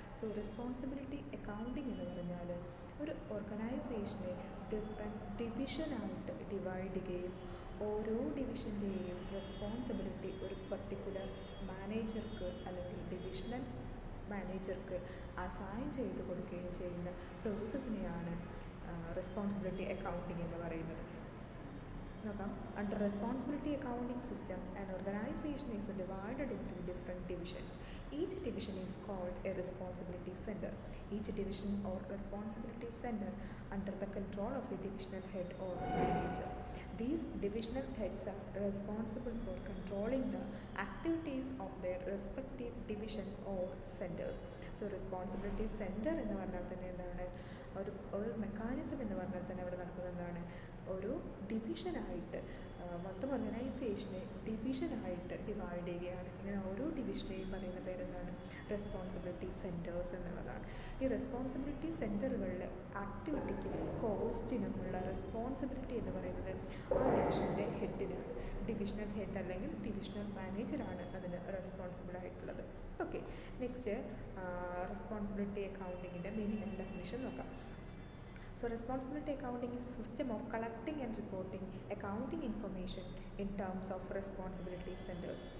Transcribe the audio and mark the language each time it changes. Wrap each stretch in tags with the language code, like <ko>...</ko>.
<ml>So responsibility accounting എന്ന് പറഞ്ഞാൽ ഒരു ഓർഗനൈസേഷനെ ഡിഫറെൻറ്റ് ഡിവിഷനായിട്ട് ഡിവൈഡ് ചെയ്യുകയും ഓരോ ഡിവിഷൻ്റെയും റെസ്പോൺസിബിലിറ്റി ഒരു പർട്ടിക്കുലർ മാനേജർക്ക് അല്ലെങ്കിൽ ഡിവിഷണൽ മാനേജർക്ക് അസൈൻ ചെയ്ത് കൊടുക്കുകയും ചെയ്യുന്ന പ്രോസസ്സിനെയാണ് റെസ്പോൺസിബിലിറ്റി അക്കൗണ്ടിംഗ് എന്ന് പറയുന്നത്. നോക്കാം,</ml> <en>Under responsibility accounting system an organisation is divided into different divisions. Each division is called a responsibility center. Each division or responsibility center under the control of a divisional head or manager. These divisional heads are responsible for controlling the activities of their respective division or centers.</en> <ml>So responsibility center എന്ന് പറഞ്ഞാൽ തന്നെ എന്താണ്, ഒരു mechanism എന്ന് പറഞ്ഞാൽ തന്നെ അവിടെ നടക്കുന്നത് എന്താണ്, ഒരു ഡിവിഷനായിട്ട് മൊത്തം ഓർഗനൈസേഷനെ ഡിവിഷനായിട്ട് ഡിവൈഡ് ചെയ്യുകയാണ്. ഇങ്ങനെ ഓരോ ഡിവിഷനെയും പറയുന്ന പേരെന്താണ്, റെസ്പോൺസിബിലിറ്റി സെൻറ്റേഴ്സ് എന്നുള്ളതാണ്. ഈ റെസ്പോൺസിബിലിറ്റി സെൻറ്ററുകളിൽ ആക്ടിവിറ്റിക്കും കോസ്റ്റിനുമുള്ള റെസ്പോൺസിബിലിറ്റി എന്ന് പറയുന്നത് ആ ഡിവിഷൻ്റെ ഹെഡിനാണ്. ഡിവിഷണൽ ഹെഡ് അല്ലെങ്കിൽ ഡിവിഷണൽ മാനേജറാണ് അതിന് റെസ്പോൺസിബിൾ ആയിട്ടുള്ളത്. Okay, next responsibility അക്കൗണ്ടിങ്ങിൻ്റെ meaning and definition നോക്കാം.</ml> <en>So responsibility accounting is a system of collecting and reporting accounting information in terms of responsibility centers.</en>